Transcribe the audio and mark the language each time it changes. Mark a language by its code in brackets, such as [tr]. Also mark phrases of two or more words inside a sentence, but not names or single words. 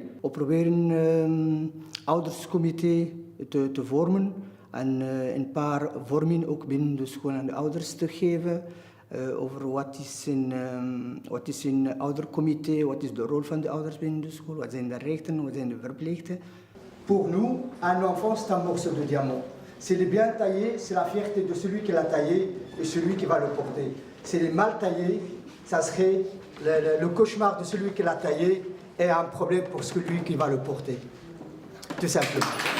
[nl] We proberen ouderscomité te vormen en een paar vormen ook binnen de school aan de ouders te geven over wat is een oudercomité, wat is de rol van de ouders binnen de school, wat zijn de rechten, wat zijn de verplichten. [fr] Pour nous, un enfant c'est un morceau de diamant. S'il est bien taillé, c'est la fierté de celui qui l'a taillé et celui qui va le porter. S'il est mal taillé, ça serait le cauchemar de celui qui l'a taillé et un problème pour celui qui va le porter. Tout simplement.